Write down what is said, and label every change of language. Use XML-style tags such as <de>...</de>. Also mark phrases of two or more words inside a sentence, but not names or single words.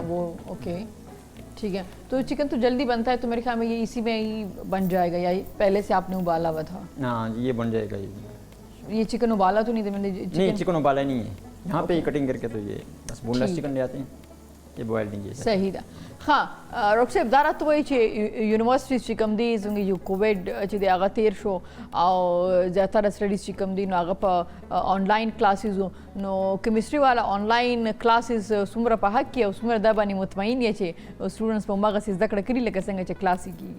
<ur>وہ اوکے ٹھیک ہے تو چکن تو جلدی بنتا ہے تو میرے خیال میں یہ اسی میں ہی بن جائے گا یا پہلے سے آپ نے ابالا ہوا تھا ہاں یہ بن جائے گا یہ چکن ابالا تو نہیں تھا نہیں چکن ابالا نہیں ہے یہاں پہ ہی کٹنگ کر کے تو یہ بس</ur> <en>boneless chicken</en> <ur>لے آتے ہیں یہ بوائل نہیں ہے</ur> <ps>صحیح ده ها ډاکټر صاحب دا راته وایي چې یونیورسټیز چې کوم دي زموږ یو کووډ چې دی هغه تیر شو او زیاتره سټډیز چې کوم دي نو هغه په</ps> <en>online classes</en> <ps>نو کیمستري والا</ps> <en>online classes</en> <ps>څومره په حق کې او څومره دا باندې مطمئن یې چې سټوډنټس په هماغسې زده کړه کړي لکه څنګه چې کلاس یې کېږي</ps>